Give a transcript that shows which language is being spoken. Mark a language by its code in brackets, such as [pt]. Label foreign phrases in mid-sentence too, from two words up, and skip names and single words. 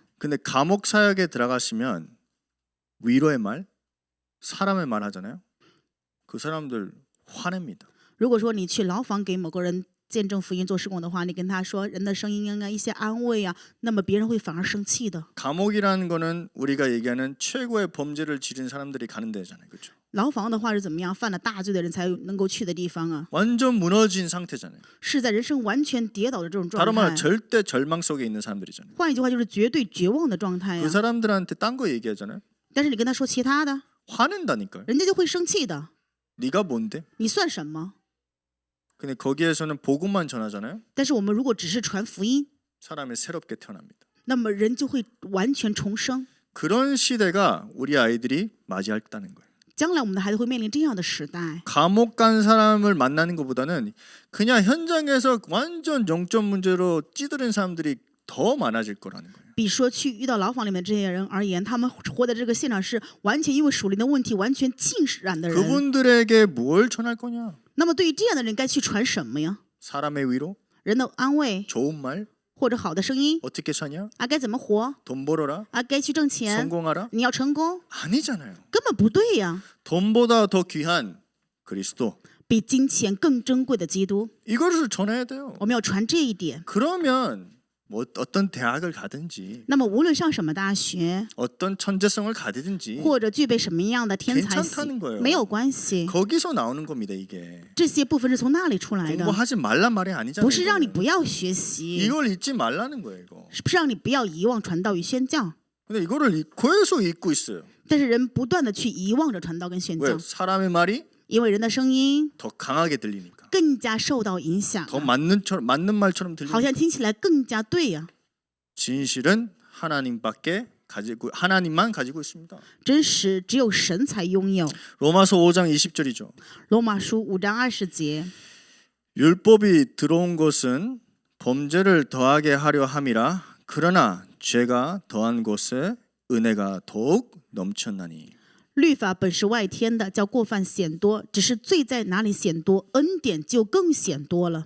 [ko] 근데 감옥 사역에 들어가시면 위로의 말, 사람의 말 하잖아요. 그 사람들 화냅니다. [zh] 如果说你去牢房给某个人见证福音做事工的话，你跟他说人的声音应该一些安慰啊，那么别人会反而生气的。 [ko] 감옥이라는 거는 우리가 얘기하는 최고의 범죄를 지른 사람들이 가는 데잖아요, 그렇죠? [zh] 牢房的话是怎么样？犯了大罪的人才能够去的地方啊， [ko] 완전 무너진 상태잖아요. [zh] 是在人生完全跌倒的这种状 [ko] 다른 말로 [zh] 态。 [ko] 절대 절망 속에 있는 사람들이잖아요. [zh] 换一句话就是绝对绝望的状态 [ko] 그 [zh] 呀。 [ko] 사람들한테 딴 거 얘기하잖아요. [zh] 但是你跟他说其他的， [ko] 화낸다니까요. [zh] 人家就会生气的。 [ko] 네가 뭔데? [zh] 你算什么？ [ko] 근데 거기에서는 복음만 전하잖아요. [zh] 但是我们如果只是传福音， [ko] 사람이 새롭게 태어납니다. [zh] 那么人就会完全重生。 [ko] 그런 시대가 우리 아이들이 맞이했다는 거예요. [zh] 将来我们的孩子会面临这样的时代。 [ko] 감옥 간 사람을 만나는 것보다는 그냥 현장에서 완전 영적 문제로 찌들은 사람들이 더 많아질 거라는 거예요. [zh] 比说去遇到牢房里面这些人而言，他们活在这个现场是完全因为属灵的问题完全浸染的人。 [ko] 그분들에게 뭘 전할 거냐? [zh] 那么对于这样的人该去传什么呀？ [ko] 사람의 위로, [zh] 人的安慰 [ko] 좋은 말, [zh] 或者好的声音 [ko] 어떻게 사냐? [zh] 啊？该怎么活 [ko] 돈 벌어라, [zh] 啊？该去挣钱， [ko] 성공하라? [zh] 你要成功， [ko] 아니잖아요. [zh] 根本不对呀！ [ko] 돈보다 더 귀한 그리스도. [zh] 比金钱更珍贵的基督， [ko] 이거를 전해야 돼요. [zh] 我们要传这一点。 [ko] 그러면 뭐 어떤 대학을 가든지 [zh] 那么无论上什么大学， [ko] 어떤 천재성을 가지든지 [zh] 或者具备什么样的天才性 [ko] 괜찮다는 거예요. [zh] 没有关系， [ko] 거기서 나오는 겁니다. 이게 [zh] 这些部分是从那里出来的， [ko] 공부하지 말란 말이 아니잖아요. [zh] 不是让你 [ko] 이거는. [zh] 不要学习， [ko] 이걸 잊지 말라는 거예요. 이거. [zh] 是让你不要遗忘传道与宣教。 [ko] 근데 이거를 계속 잊고 있어요. [zh] 但是人不断的去遗忘着传道跟宣 [ko] 왜? [zh] 教， [ko] 사람의 말이 [zh] 因为人的声音 [ko] 더 강하게 들리니까. [zh] 更加受到影响 [ko] 더 [zh] 了， [ko] 맞는 말처럼 [zh] 好 [ko] 들리니까. [zh] 像听起来更加对呀、 [ko] 진실은 하나님만 가지고 있습니다. [zh] 真实只有神才拥有。 [ko] 로마서 5장 20절이죠. [zh] 罗马书5章20节， [ko] 율법이 들어온 것은 범죄를 더하게 하려 함이라. 그러나 죄가 더한 곳에 은혜가 더욱 넘쳤나니. [zh] 律法本是外天的，叫过犯显多；只是罪在哪里显多，恩典就更显多了。